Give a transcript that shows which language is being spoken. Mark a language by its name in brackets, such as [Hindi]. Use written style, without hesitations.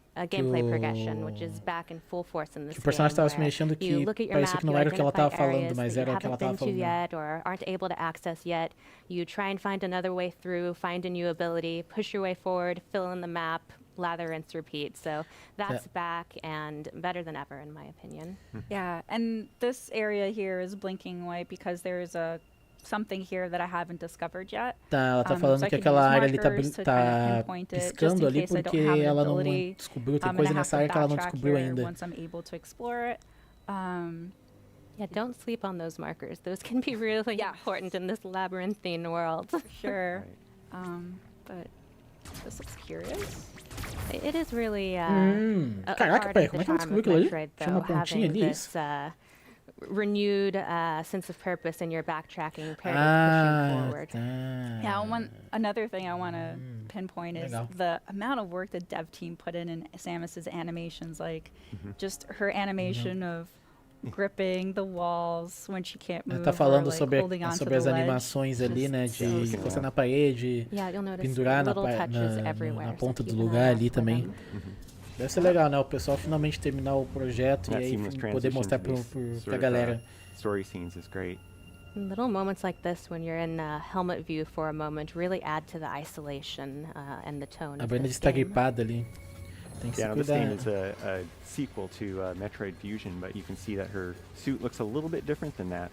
[English] gameplay progression, which is back in full force in this [Portuguese] o personagem estava se mexendo que parecia que não era o que ela estava falando, mas era o que ela estava falando. [English] Yet, or aren't able to access yet, you try and find another way through, find a new ability, push your way forward, fill in the map, lather, rinse, repeat. So that's back and better than ever, in my opinion. Yeah, and this area here is blinking white because there's something here that I haven't discovered yet. [Portuguese] Ela tá falando que aquela área ali tá piscando ali porque ela não descobriu, tem coisa nessa área que ela não descobriu ainda. [English] Once I'm able to explore it. Yeah, don't sleep on those markers. Those can be really important in this labyrinthine world. Sure. But this looks curious. It is really [Portuguese] Caraca, peraí, como é que ela descobriu aquilo ali? Tinha uma pontinha ali, isso? [English] Renewed sense of purpose in your backtracking paired with pushing forward. Yeah, another thing I want to pinpoint is the amount of work the dev team put in Samus's animations, like just her animation of gripping the walls when she can't move. [Portuguese] Ela tá falando sobre as animações ali, né, de encostar na parede, pendurar na ponta do lugar ali também. Deve ser legal, né? O pessoal finalmente terminar o projeto e aí poder mostrar pra galera. [English] Story scenes is great. Little moments like this, when you're in helmet view for a moment, really add to the isolation and the tone. [Portuguese] A Brenda está gripada ali. Tem que se cuidar. [English] This game is a sequel to Metroid Fusion, but you can see that her suit looks a little bit different than that.